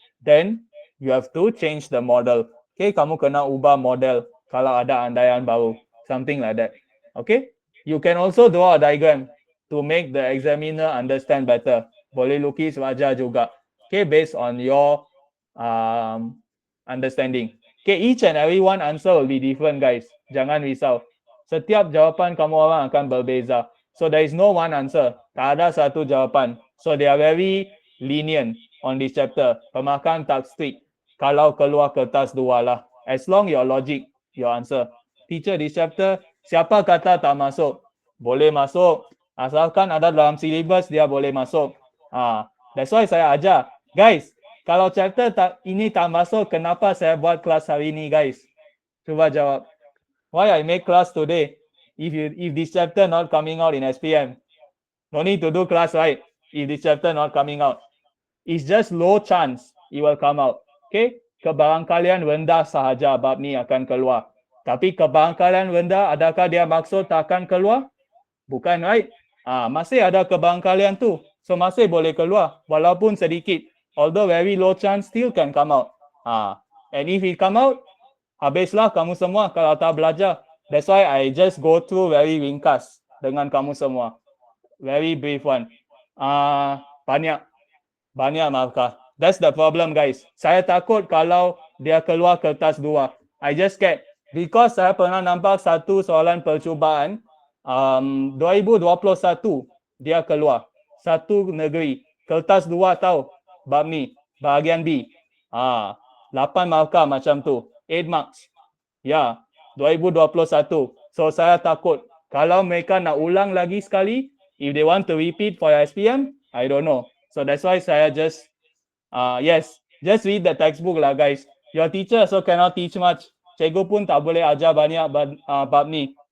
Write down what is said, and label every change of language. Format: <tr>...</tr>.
<en>then you have to change the model. Okay,</en> <ms>kamu kena ubah model kalau ada andaian baru,</ms> <en>something like that. Okay, you can also draw a diagram to make the examiner understand better.</en> <ms>Boleh lukis wajah juga.</ms> <en>Okay, based on your understanding. Okay, each and every one answer will be different, guys.</en> <ms>Jangan risau. Setiap jawapan kamu orang akan berbeza.</ms> <en>So there is no one answer.</en> <ms>Tak ada satu jawapan.</ms> <en>So they are very lenient on this chapter.</en> <ms>Pemakan tak strict. Kalau keluar kertas dua lah.</ms> <en>As long your logic, your answer. Teacher, this chapter,</en> <ms>siapa kata tak masuk? Boleh masuk. Asalkan ada dalam syllabus, dia boleh masuk.</ms> <en>That's why</en> <ms>saya ajar. Guys, kalau chapter ini tak masuk, kenapa saya buat kelas hari ini, guys? Cuba jawab.</ms> <en>Why I make class today? If this chapter not coming out in SPM, no need to do class, right? If this chapter not coming out, it's just low chance it will come out.</en> <ms>Okay? Kebarangkalian rendah sahaja bab ni akan keluar. Tapi kebarangkalian rendah, adakah dia maksud tak akan keluar? Bukan, right? Masih ada kebarangkalian tu. So masih boleh keluar walaupun sedikit.</ms> <en>Although very low chance still can come out. And if it come out,</en> <ms>habislah kamu semua kalau tak belajar.</ms> <en>That's why I just go through very ringkas</en> <ms>dengan kamu semua.</ms> <en>Very brief one.</en> <ms>Banyak markah.</ms> <en>That's the problem, guys.</en> <ms>Saya takut kalau dia keluar kertas dua.</ms> <en>I just scared.</en> <ms>Because saya pernah nampak satu soalan percubaan 2021 dia keluar. Satu negeri. Kertas dua tahu. Bab ni. Bahagian B. 8 markah macam tu.</ms> <en>8 marks.</en> <ms>Ya. 2021. So saya takut. Kalau mereka nak ulang lagi sekali,</ms> <en>if they want to repeat for SPM, I don't know. So that's why saya just, just read the textbook lah, guys. Your teacher also cannot teach much.</en> <ms>Cikgu pun tak boleh ajar banyak bab ni.</ms>